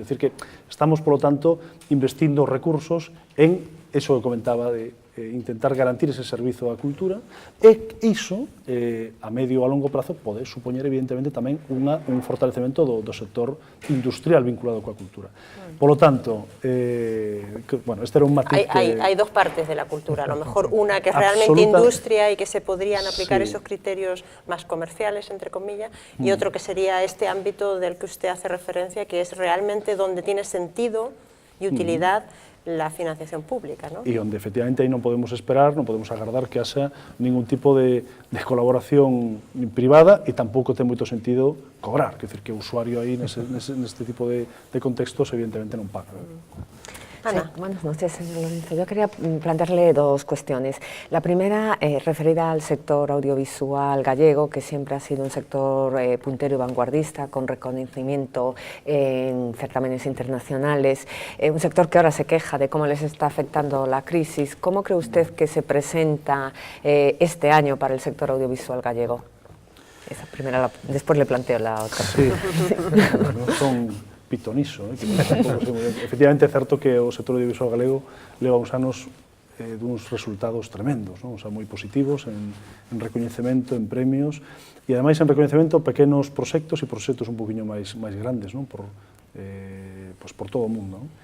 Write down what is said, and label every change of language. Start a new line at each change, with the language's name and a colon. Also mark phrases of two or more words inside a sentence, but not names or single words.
Galician: É dicir que estamos, polo tanto, investindo recursos en eso que comentaba de intentar garantir ese servizo á cultura, e iso, a medio ou a longo prazo, pode supoñer, evidentemente, tamén un fortalecemento do sector industrial vinculado coa cultura. Polo tanto, bueno, este era un matiz que...
Spanish: Hay dos partes de la cultura, a lo mejor una que es realmente industria y que se podrían aplicar esos criterios más comerciales, entre comillas, y otro que sería este ámbito del que usted hace referencia, que es realmente donde tiene sentido y utilidad la financiación pública, ¿no?
Galician: E onde efectivamente aí non podemos esperar, non podemos agardar que haxa ningún tipo de colaboración privada, e tampouco ten moito sentido cobrar, quer dizer que o usuario aí neste tipo de contextos evidentemente non paga. Ana.
Spanish: Sí, buenas noches, señor Lorenzo. Yo quería plantearle dos cuestiones. La primera, referida al sector audiovisual gallego, que siempre ha sido un sector puntero y vanguardista, con reconocimiento en certámenes internacionales, un sector que ahora se queja de cómo les está afectando la crisis. ¿Cómo cree usted que se presenta este año para el sector audiovisual gallego? Esa primera, después le planteo la otra. Sí, bueno,
Galician: son pitoniso, que efectivamente é certo que o sector audiovisual galego leva uns anos duns resultados tremendos,
Spanish: o sea,
Galician: moi positivos en recoñecemento, en premios, e ademais en recoñecemento pequenos proxectos e proxectos un poquinho máis grandes, por todo o mundo.